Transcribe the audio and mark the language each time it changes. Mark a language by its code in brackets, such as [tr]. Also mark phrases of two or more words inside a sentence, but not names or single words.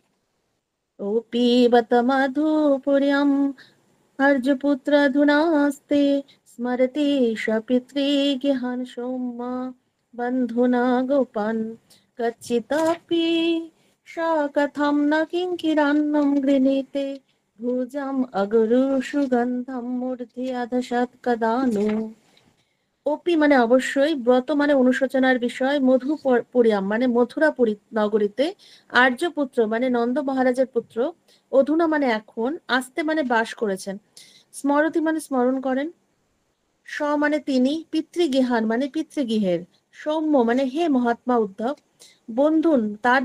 [sa] उपिबत मधुपुर्यम् आर्यपुत्र अधुनास्ते स्मरति स पितृगृहान् सौम्य बन्धुना गोपान् कच्चिदपि स कथं न किङ्किरान्नं गृणीते भुजम् अगुरु सुगन्धं मूर्ध्याधशत् कदानु। [bn] ওপি মানে অবশ্যই, ব্রত মানে অনুশোচনার বিষয়, মধুপুরিয়াম মানে মথুরাপুরী নগরীতে, আর্যপুত্র মানে নন্দ মহারাজের পুত্র, অধুনা মানে এখন, আস্তে মানে বাস করেছেন, স্মরতি মানে স্মরণ করেন, স মানে তিনি, পিতৃগৃহান মানে পিতৃগৃহের, সৌম্য মানে হে মহাত্মা উদ্ধব, বন্ধুন তার